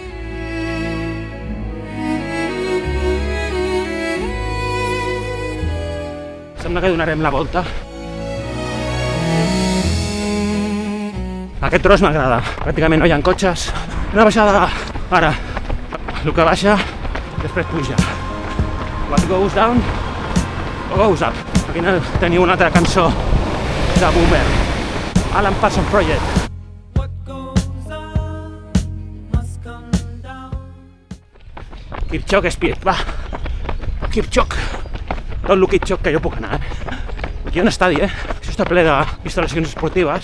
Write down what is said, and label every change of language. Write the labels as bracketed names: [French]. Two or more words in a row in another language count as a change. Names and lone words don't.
[Catalan] Sembla que donarem la volta. Aquest tros m'agrada. Pràcticament no hi ha cotxes. Una baixada ara. El que baixa, després puja. [English] What goes down, goes up. [Catalan] Aquí teniu una altra cançó de Boomer. Alan Parsons Project. Kirchhoff Speed, va. Kirchhoff. Tot el Kirchhoff que jo puc anar, Aquí hi ha un estadi, Això està ple d'instal·lacions esportives.